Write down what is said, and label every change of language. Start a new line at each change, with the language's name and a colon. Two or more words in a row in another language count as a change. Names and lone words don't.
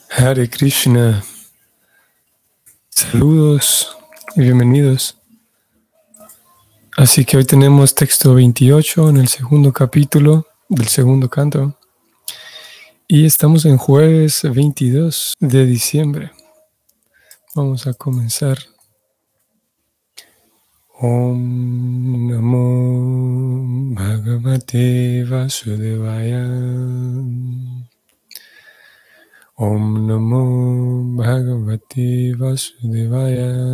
Spanish: Hare Krishna, saludos y bienvenidos. Así que hoy tenemos texto 28 en el segundo capítulo del segundo canto y estamos en jueves 22 de diciembre. Vamos a comenzar.
Sanskrit: Om Namo Bhagavate Vasudevaya. Om Namo Bhagavate Vasudevaya.